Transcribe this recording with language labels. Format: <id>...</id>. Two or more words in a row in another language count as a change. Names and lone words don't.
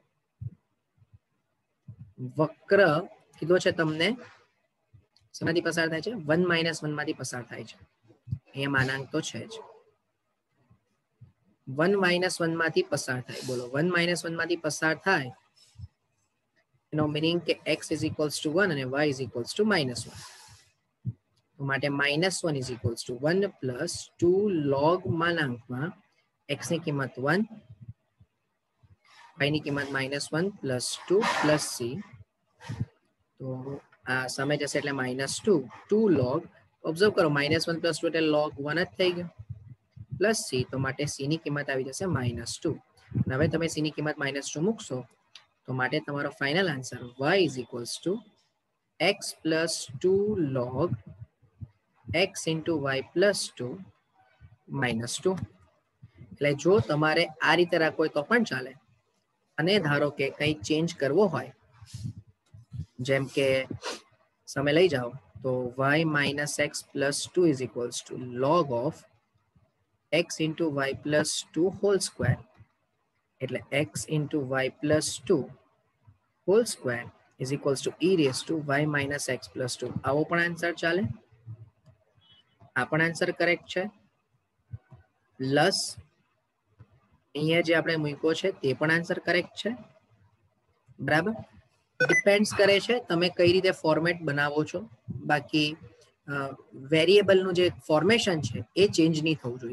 <gu>વક્ર કીધો છે તમને શેમાંથી પસાર થાય છે 1 - 1 માંથી પસાર થાય છે અહીંયા માનાંક તો છે જ 1 - 1 માંથી પસાર થાય બોલો 1 - 1 માંથી પસાર થાય એનો મીનિંગ કે</gu> <en>x is equals to 1</en> <gu>અને</gu> <en>y is equals to -1</en> <gu>તો માટે</gu> <en>-1 is equals to 1 plus 2 log</en> <gu>માનાંકમાં x ની કિંમત 1 y ની કિંમત</gu> <en>-1 plus 2 plus c</en> <gu>તો આ સામે જશે એટલે -2 log ઓબ્ઝર્વ કરો</gu> <en>-1 plus 2</en> <gu>એટલે</gu> <en>log 1</en> <gu>જ થઈ ગયો</gu> <en>plus c</en> <gu>તો માટે c ની કિંમત આવી જશે -2 અને હવે તમે c ની કિંમત -2 મૂકશો તો માટે તમારો ફાઇનલ આન્સર</gu> <en>y is equals to x plus 2 log x into y plus 2 minus 2.</en> <gu>એટલે જો તમારે આ રીતે રાખવો હોય તો પણ ચાલે, અને ધારો કે કંઈક ચેન્જ કરવો હોય, જેમ કે સમય લઈ જાઓ તો</gu> <en>y minus x plus 2 is equals to log of x into y plus 2 whole square.</en> <gu>એટલે</gu> <en>x into y plus 2 whole square is equals to e raised to y minus x plus 2.</en> <gu>આવો પણ આન્સર ચાલે, આ પણ આન્સર કરેક્ટ છે. પ્લસ અહીંયા જે આપણે મૂક્યો છે તે પણ</gu> <en>answer correct</en> <gu>છે. બરાબર, ડિપેન્ડ્સ કરે છે તમે કઈ રીતે ફોર્મેટ બનાવો છો. બાકી વેરિયેબલનું જે ફોર્મેશન છે એ ચેન્જ નહીં થવું જોઈએ.</gu>